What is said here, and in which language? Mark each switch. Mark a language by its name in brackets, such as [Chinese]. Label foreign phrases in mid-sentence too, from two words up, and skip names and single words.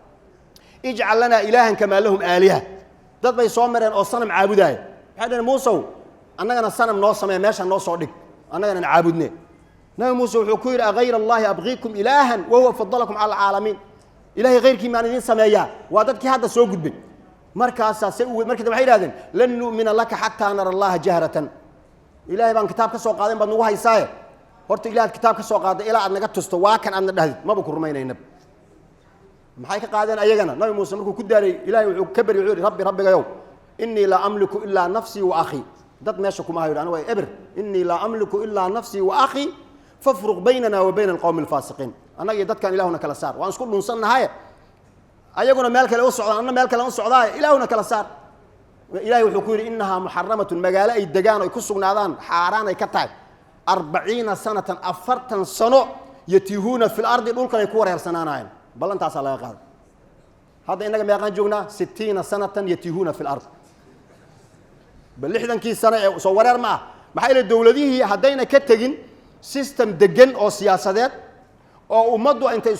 [Arabic] اجعل لنا إلها كما لهم آلهة [Somali] dad bay soo mareen oo sanam caabudaay waxay dhaheen Muuse annagana sanam noo sameey meesha noo soo dhig annagana caabudnay nabi Muuse wuxuu ku yiri [Arabic] غير الله أبغيكم إلها وهو فضلكم على العالمين [Somali] ilaahi ghayrkii ma idin sameeyaa waa dadkii hadda soo gudbay markaas markii waxay yiraahdeen [Arabic] لن نؤمن لك حتى نرى الله جهرة [Somali] ilaahi baan kitaab ka soo qaadan baad nagu haysaaye horta ilaahi kitaab ka soo qaaday ilaa aad naga tusto waa kan aad dhahdid ma ku rumaynayna maxay ka qaadeen ayagana nabi Muuse markuu ku daaray ilaahi wuxuu ka bari wuxuu rabbigayow [Arabic] إني لا أملك إلا نفسي وأخي [Somali] dad meesha kuma hayo aniga ibr [Arabic] إني لا أملك إلا نفسي وأخي فافرق بيننا وبين القوم الفاسقين [Somali] anaga dadkan ilaahuna kala saar waan isku dhunsanahay ayaguna meel kale u socdaan anna meel kale u socdaa ilaahuna kala saar ilaahi wuxuu ku yiri [Arabic] إنها محرمة [Somali] magaala ay degaan oo ku sugnaadaan xaaraan ay ka tahay 40 sanatan 40 sano [Arabic] يتيهون في الأرض [Somali] dhulka ay ku wareersanaanayeen ballantaas laga qaado hadda inaga meeqan joognaa 60 [Arabic] سنة يتيهون في الأرض [Somali] bal 60 sano ee soo wareer ma maxay ila dawladihii hadayna ka tagin system degan oo siyaasadeed oo ummaddu intay